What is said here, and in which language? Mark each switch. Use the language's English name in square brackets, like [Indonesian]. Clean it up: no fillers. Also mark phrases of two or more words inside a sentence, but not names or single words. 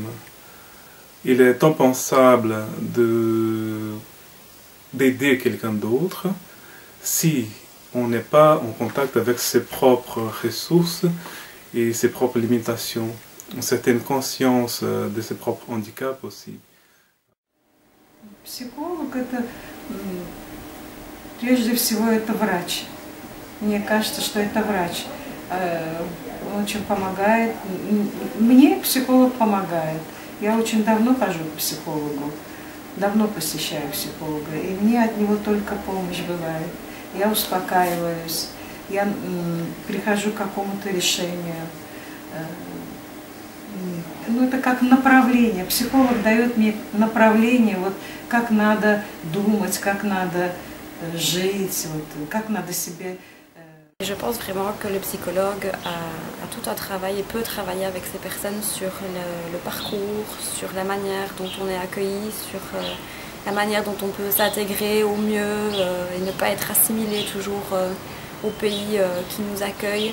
[French] Il est impensable d'aider quelqu'un d'autre si on n'est pas en contact avec ses propres ressources et ses propres limitations, une certaine conscience de ses propres handicaps aussi. [Russian] Психолог это прежде всего это врач. Мне кажется, что это врач. Он очень помогает. Мне психолог помогает. Я очень давно хожу к психологу, давно посещаю психолога, и мне от него только помощь бывает. я успокаиваюсь, я прихожу к какому-то решению. Ну, это как направление. Психолог дает мне направление, вот, как надо думать, как надо жить, вот, как надо себе... [French] Je pense vraiment que le psychologue a tout un travail et peut travailler avec ces personnes sur le parcours, sur la manière dont on est accueilli, sur la manière dont on peut s'intégrer au mieux et ne pas être assimilé toujours au pays qui nous accueille.